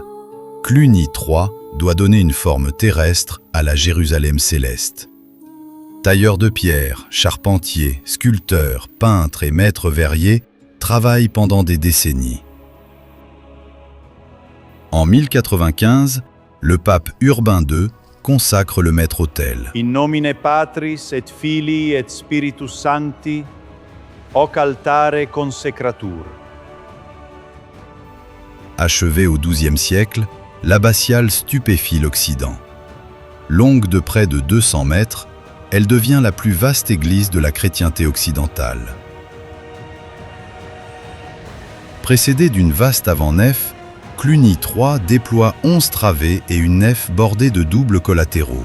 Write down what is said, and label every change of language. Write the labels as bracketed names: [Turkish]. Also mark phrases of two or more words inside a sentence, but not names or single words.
[French] Cluny III doit donner une forme terrestre à la Jérusalem céleste. Tailleurs de pierre, charpentiers, sculpteurs, peintres et maîtres verriers travaillent pendant des décennies. En 1095, le pape Urbain II consacre le maître-autel. [Latin] In nomine Patris et Filii et Spiritus Sancti, hoc altare consecratur. [French] Achevée au XIIe siècle, l'abbatiale stupéfie l'Occident. Longue de près de 200 mètres, elle devient la plus vaste église de la chrétienté occidentale. Précédée d'une vaste avant-nef, Cluny III déploie 11 travées et une nef bordée de doubles collatéraux.